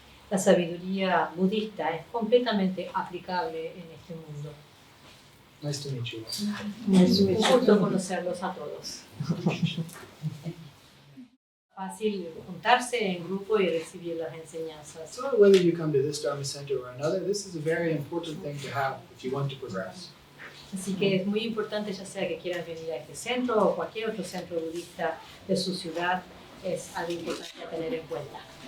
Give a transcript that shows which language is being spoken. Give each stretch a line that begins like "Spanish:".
Spanish: la sabiduría budista es completamente aplicable en este mundo.
English: Nice to meet you.
Spanish: Es un gusto conocerlos a todos. Fácil juntarse en grupo y recibir las enseñanzas.
English: So whether you come to this Dharma Center or another, this is a very important thing to have if you want to progress.
Spanish: Así que es muy importante, ya sea que quieran venir a este centro o cualquier otro centro budista de su ciudad, es algo importante a tener en cuenta.